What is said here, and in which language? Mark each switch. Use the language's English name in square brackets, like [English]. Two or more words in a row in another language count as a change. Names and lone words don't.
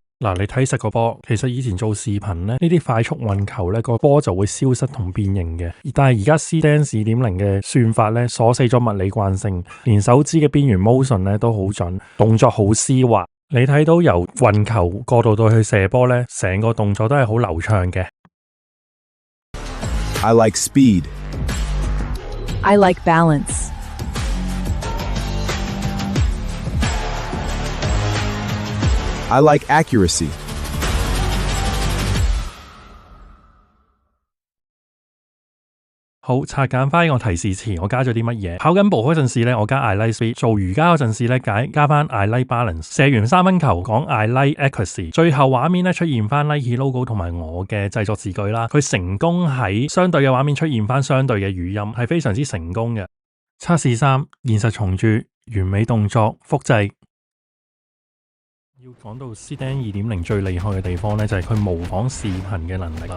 [Cantonese] 嗱，你睇實個波，其實以前做視頻咧，呢啲快速運球咧個波就會消失同變形嘅，但係而家 Seedance 2.0嘅算法咧鎖死咗物理慣性，連手指嘅邊緣 motion 咧都好準，動作好絲滑。你睇到由運球過渡到去射波咧，成個動作都係好流暢嘅。 [English] I like speed. I like balance. I like accuracy. [Cantonese] 好，拆簡翻我提示詞，我加咗啲乜嘢？跑緊步嗰陣時咧，我加 [English] I like speed； [Cantonese] 做瑜伽嗰陣時咧，加翻 [English] I like balance； [Cantonese] 射完3分球講 [English] I like accuracy； [Cantonese] 最後畫面咧出現翻 Nike logo 同埋我嘅製作字句啦。佢成功喺相對嘅畫面出現翻相對嘅語音，係非常之成功嘅。測試3：現實重鑄，完美動作，複製。要講到 Seedance 2.0 最厲害嘅地方咧，就係佢模仿視頻嘅能力啦。